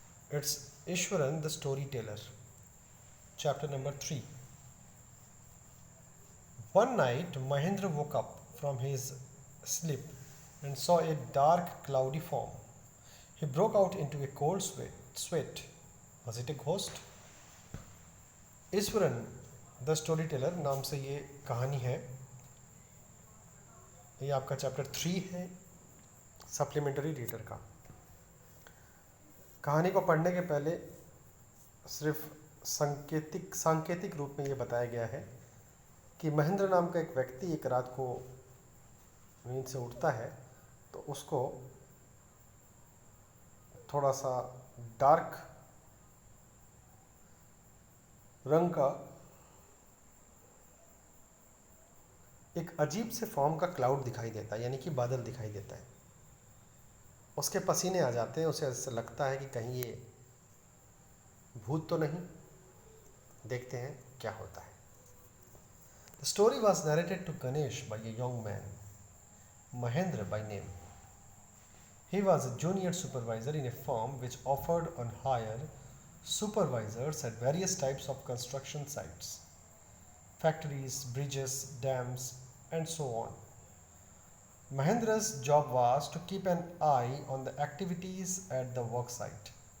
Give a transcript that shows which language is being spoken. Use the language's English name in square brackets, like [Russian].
[English] It's Ishwaran the Storyteller, chapter number 3. One night, Mahendra woke up from his sleep and saw a dark, cloudy form. He broke out into a cold sweat. Was it a ghost? [Hindi] Eswaran the story teller नाम से ये कहानी है। ये आपका chapter 3 है supplementary reader का। कहानी को पढ़ने के पहले सिर्फ सांकेतिक रूप में ये बताया गया है कि महेंद्र नाम का एक व्यक्ति एक रात को नींद से उठता है तो उसको थोड़ा सा डार्क रंग का एक अजीब से फॉर्म का क्लाउड दिखाई देता है, यानी कि बादल दिखाई देता है। उसके पसीने आ जाते हैं, उसे ऐसा लगता है कि कहीं ये भूत तो नहीं। देखते हैं क्या होता है। [English] The story was narrated to Ganesh by a young man, Mahendra by name. He was a junior supervisor in a firm which offered on hire supervisors at various types of construction sites, factories, bridges, dams, and so on. Mahendra's job was to keep an eye on the activities at the work site.